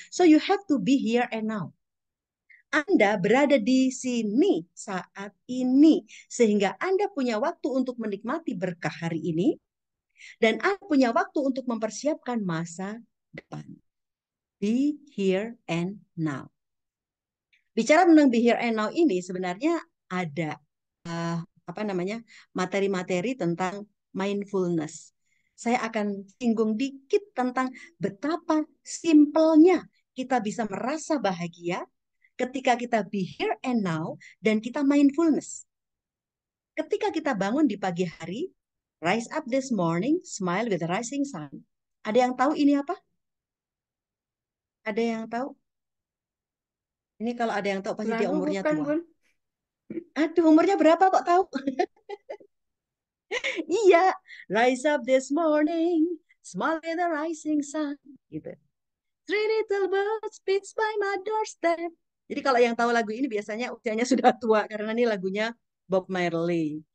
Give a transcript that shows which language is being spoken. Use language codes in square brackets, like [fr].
[en] So you have to be here and now. [id] Anda berada di sini saat ini, sehingga Anda punya waktu untuk menikmati berkah hari ini, dan Anda punya waktu untuk mempersiapkan masa depan. [en] Be here and now. [id] Bicara tentang be here and now ini sebenarnya ada materi-materi tentang mindfulness. Saya akan singgung dikit tentang betapa simpelnya kita bisa merasa bahagia ketika kita be here and now dan kita mindfulness. Ketika kita bangun di pagi hari, [en] rise up this morning, smile with the rising sun. [id] Ada yang tahu ini apa? Ada yang tahu? Ini kalau ada yang tahu pasti dia Lagu umurnya bukan, tua. Bun. Aduh, umurnya berapa kok tahu? Iya, [en] rise up this morning, smile with the rising sun. [id] Gitu. [en] Three little birds beats by my doorstep. [id] Jadi kalau yang tahu lagu ini biasanya usianya sudah tua karena ini lagunya Bob Marley.